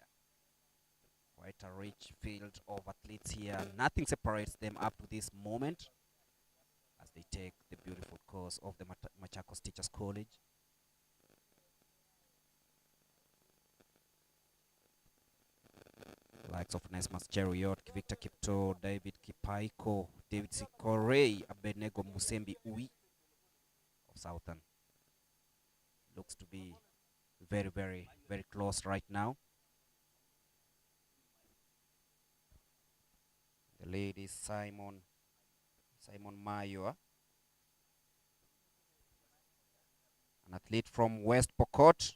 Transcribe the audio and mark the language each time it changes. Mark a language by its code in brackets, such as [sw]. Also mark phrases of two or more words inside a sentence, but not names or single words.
[en] Quite a rich field of athletes here. Nothing separates them up to this moment as they take the beautiful course of the Machakos Teachers College. Likes of Nesmas Cheriot, Victor Kipto, David Kipaiko, David Sikorei, Abenego Musembi Ui of Southern. Looks to be very, very, very close right now. The lead is Simon Mayoa, an athlete from West Pokot.